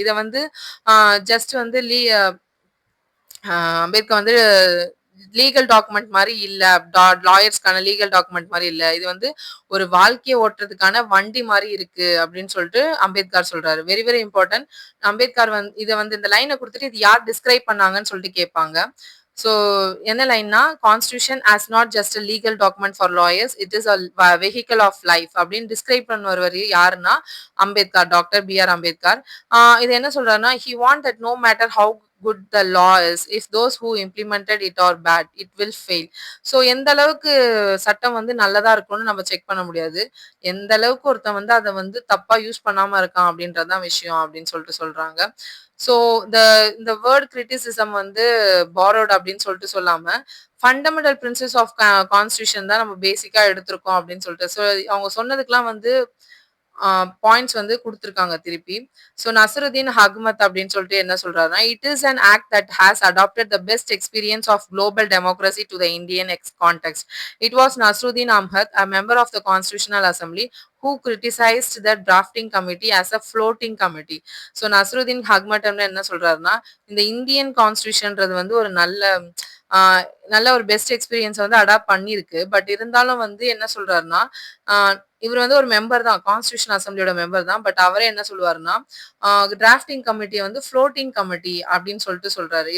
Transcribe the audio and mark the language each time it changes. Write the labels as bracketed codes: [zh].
[ta] இதை வந்து ஜஸ்ட் வந்து அம்பேத்கர் வந்து லீகல் டாக்குமெண்ட் மாதிரி இல்ல, லாயர்ஸ்க்கான லீகல் டாக்குமெண்ட் மாதிரி இல்ல, இது வந்து ஒரு வாழ்க்கையை ஓட்டுறதுக்கான வண்டி மாதிரி இருக்கு அப்படின்னு சொல்லிட்டு அம்பேத்கர் சொல்றாரு. [en] Very very important. [ta] அம்பேத்கர் வந்து இதை வந்து இந்த லைனை கொடுத்துட்டு இது யார் டிஸ்கிரைப் பண்ணாங்கன்னு சொல்லிட்டு கேட்பாங்க. ஸோ என்ன லைன்னா [en] constitution as not just a legal document for lawyers, it is a vehicle of life [ta] அப்படின்னு டிஸ்கிரைப் பண்ணுவர் யாருன்னா [en] Ambedkar, doctor B R. Ambedkar. [ta] இது என்ன சொல்றாருன்னா [en] he want that no matter how good the law is, if those who implemented it are bad, it will fail. [ta] So எந்த அளவுக்கு சட்டம் வந்து நல்லதா இருக்கும்னு நம்ம செக் பண்ண முடியாது, எந்த அளவுக்கு ஒருத்தன் வந்து அதை வந்து தப்பா யூஸ் பண்ணாம இருக்கான் அப்படின்றதுதான் விஷயம் அப்படின்னு சொல்லிட்டு சொல்றாங்க. ஸோ இந்த வேர்ட் கிரிட்டிசிசம் வந்து பாரோட் அப்படின்னு சொல்லிட்டு சொல்லாம ஃபண்டமெண்டல் பிரின்சிபல்ஸ் ஆஃப் கான்ஸ்டிடியூஷன் தான் நம்ம பேசிக்கா எடுத்திருக்கோம் அப்படின்னு சொல்லிட்டு அவங்க சொன்னதுக்கெல்லாம் வந்து பாயிண்ட்ஸ் வந்து குடுத்துருக்காங்க திருப்பி. ஸோ நசருதீன் அஹ்மத் அப்படின்னு சொல்லிட்டு என்ன சொல்றாருன்னா, "it is an act that has adapted the best experience of global democracy to the Indian context. It was Nasruddin Ahmed, a member of the Constitutional Assembly, who criticized the drafting committee as a floating committee." So Nasruddin Ahmad வந்து என்ன சொல்றாருன்னா, இந்த Indian கான்ஸ்டிடியூஷன்றது வந்து ஒரு ஆ நல்ல ஒரு best எக்ஸ்பீரியன்ஸ வந்து adapt பண்ணியிருக்கு. பட் இருந்தாலும் வந்து என்ன சொல்றாருன்னா, ஆ இவரு வந்து ஒரு மெம்பர் தான். கான்ஸ்டிடியூஷன் அசெம்பிளியோட மெம்பர் தான். பட் அவரே என்ன சொல்லுவாருன்னா, ஆ டிராஃப்டிங் கமிட்டிய வந்து ஃப்ளோட்டிங் கமிட்டி அப்படின்னு சொல்லிட்டு சொல்றாரு.